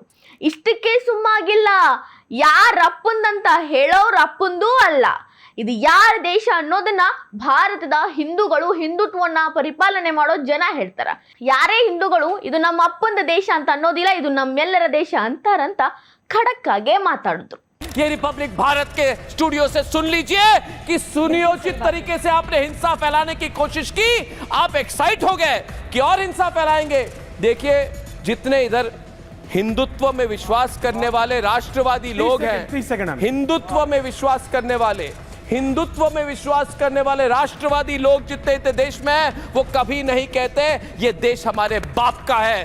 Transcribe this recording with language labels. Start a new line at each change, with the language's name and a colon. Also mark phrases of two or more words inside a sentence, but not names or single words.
Kannada: ಇಷ್ಟಕ್ಕೆ ಸುಮ್ಮಾಗಿಲ್ಲ. ಯಾರಪ್ಪಂದಂತ ಹೇಳೋರು ಅಪ್ಪಂದೂ ಅಲ್ಲ. ಇದು ಯಾರ ದೇಶ ಅನ್ನೋದನ್ನ ಭಾರತದ ಹಿಂದೂಗಳು, ಹಿಂದುತ್ವವನ್ನ ಪರಿಪಾಲನೆ ಮಾಡೋ ಜನ ಹೇಳ್ತಾರ. ಯಾರೇ ಹಿಂದೂಗಳು ಇದು ನಮ್ಮ ಅಪ್ಪಂದ ದೇಶ ಅಂತ ಅನ್ನೋದಿಲ್ಲ, ಇದು ನಮ್ಮೆಲ್ಲರ ದೇಶ ಅಂತಾರಂತ ಖಡಕ್ ಆಗೇ ಮಾತಾಡಿದ್ರು.
Hindi: ये रिपब्लिक भारत के स्टूडियो से सुन लीजिए कि सुनियोजित तरीके से आपने हिंसा फैलाने की कोशिश की, आप एक्साइट हो गए कि और हिंसा फैलाएंगे। देखिए जितने इधर हिंदुत्व में विश्वास करने वाले राष्ट्रवादी लोग हैं, हिंदुत्व में विश्वास करने वाले राष्ट्रवादी लोग जितने इतने देश में हैं, वो कभी नहीं कहते ये देश हमारे बाप का है।